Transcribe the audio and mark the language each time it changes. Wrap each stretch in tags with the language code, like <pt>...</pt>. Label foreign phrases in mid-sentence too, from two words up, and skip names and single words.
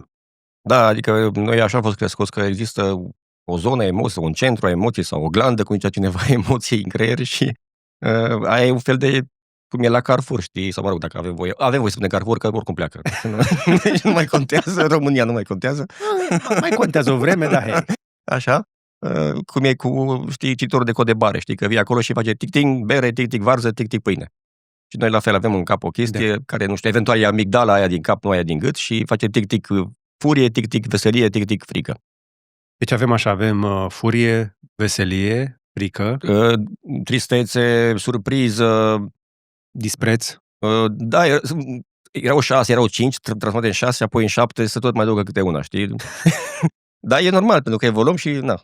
<ro>Da, adică noi așa am fost crescuți că există o zonă emoție, un centru a emoției sau o glandă, cum zicea cineva, emoției în creier și aia e un fel de, cum e la Carrefour, știi? Sau mă rog, dacă avem voie să spunem Carrefour, că oricum pleacă. Deci nu mai contează, România nu mai contează. Mai contează o vreme, da, hei. Așa? Cum e cu, știi, cititorul de cod de bare, știi? Că vii acolo și face tic-tic bere, tic-tic varză, tic-tic pâine. Și noi la fel avem în cap o chestie care, nu știu, eventual e amigdala aia din cap, nu aia din gât și face tic-tic furie, tic-tic veselie, tic-tic frică. Deci avem furie, veselie, frică, Tristețe, surpriză, dispreț. Da, erau 6, erau 5, transformate în 6, apoi în 7, să tot mai adăugă câte una, știi? Da, e normal, pentru că evoluăm și, na.</ro>